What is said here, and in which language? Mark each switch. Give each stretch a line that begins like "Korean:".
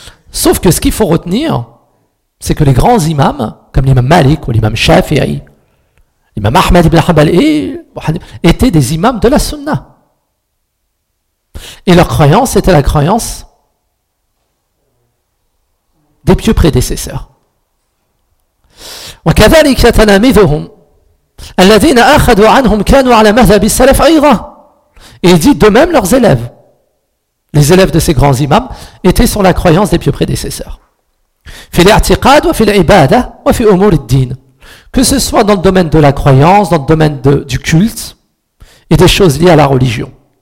French: Sauf que ce qu'il faut retenir, c'est que les grands imams, comme l'imam Malik ou l'imam Shafi'i, l'imam Ahmad ibn Hanbal, étaient des imams de la Sunna. Et leur croyance était la croyance des pieux prédécesseurs.
Arabic: وكذلك تلاميذهم الذين أخذوا عنهم كانوا على مذهب السلف أيضا.
French: Et il dit de même leurs élèves, les élèves de ces grands imams, étaient sur la croyance des pieux prédécesseurs.
Arabic: في الاعتقاد وفي العبادة وفي أمور الدين.
French: Que ce soit dans le domaine de la croyance, dans le domaine du culte et des choses liées à la religion.